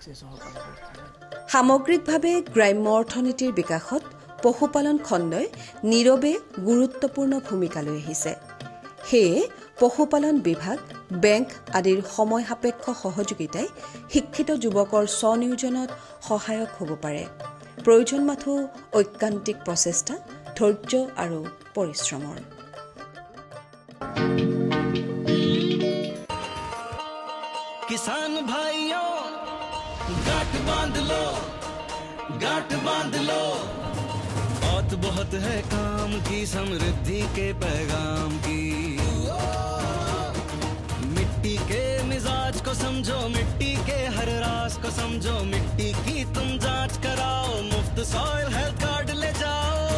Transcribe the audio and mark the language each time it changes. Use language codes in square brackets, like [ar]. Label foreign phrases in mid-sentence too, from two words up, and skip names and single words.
[as] সামগ্ৰিকভাৱে গ্ৰাম্য অৰ্থনীতিৰ বিকাশত পশুপালন খণ্ডই নীৰৱে গুৰুত্বপূৰ্ণ ভূমিকা লৈ আহিছে সেয়ে পশুপালন বিভাগ বেংক আদিৰ সময় সাপেক্ষ সহযোগিতাই শিক্ষিত যুৱকৰ স্বনিয়োজনত সহায়ক হ'ব পাৰে প্ৰয়োজন মাথো ঐকান্তিক প্ৰচেষ্টা ধৈৰ্য আৰু পৰিশ্ৰমৰ [hi] किसान भाइयों गांठ बांध लो बहुत बहुत है काम की समृद्धि के पैगाम की मिट्टी के मिजाज को समझो मिट्टी के हर राज को समझो मिट्टी की तुम जांच कराओ मुफ्त [en] soil health card [hi] ले जाओ